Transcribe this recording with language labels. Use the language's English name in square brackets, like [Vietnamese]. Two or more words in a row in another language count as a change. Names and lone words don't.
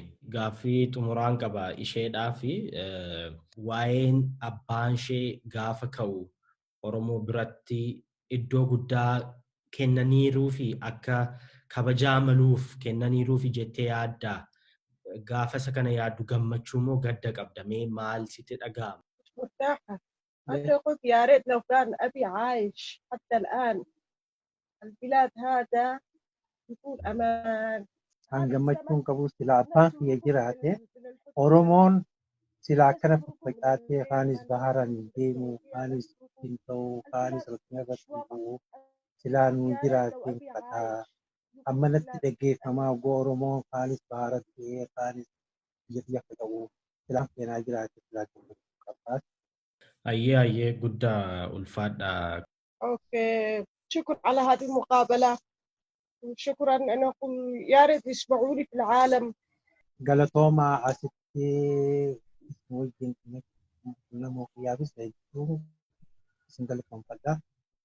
[Oromo] Gaaffii xumuraan qaba isheedhaa fi waa'een abbaan ishee gaafa ka'u Oromoo biratti iddoo guddaa kennaniiruu fi akka kabajaa maluuf kennaniiruu fi jettee yaaddaa? Gaafa isa kana yaaddu gammachuu moo gadda qabdamee maal sitti dhaga'ama? [Arabic] مرتاحة. حتى قلت يا ريت لو كان أبي عايش حتى الآن البلاد هذا يكون أمان. [Oromo] Kan gammachuun qabu silaa abbaan kiyya jiraate Oromoon silaa akkana faffacaatee kaanis baharaan deemu, kaanis hin ta'u, kaanis rakkina irratti hin bu'u. Silaa nu jiraatee fataa ammanatti dhaggeeffamaa ogoo Oromoon kaanis baharatti kaanis biyya biyya qabu. Silaa keenyaa jiraate silaa gammachuu qabaa. Ayyee guddaa ulfaadha. [Arabic] أوكي شكرا على هذه المقابلة وشكرا أنا أقول يا ريت يسمعوني في العالم. [Oromo] Galatoomaa asitti wajjin namoo qiyyaafis hedduu isin galatoomfadha.